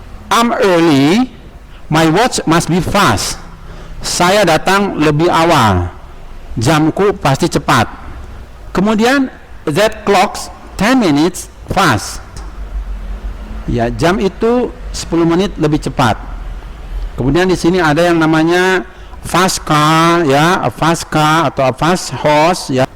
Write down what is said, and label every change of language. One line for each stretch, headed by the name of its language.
English: I'm early, my watch must be fast.
Indonesian: Saya datang lebih awal, jamku pasti cepat. Kemudian
English: that clock's 10 minutes fast.
Indonesian: Ya, jam itu 10 menit lebih cepat. Kemudian di sini ada yang namanya fast car ya, a fast car atau a fast horse ya.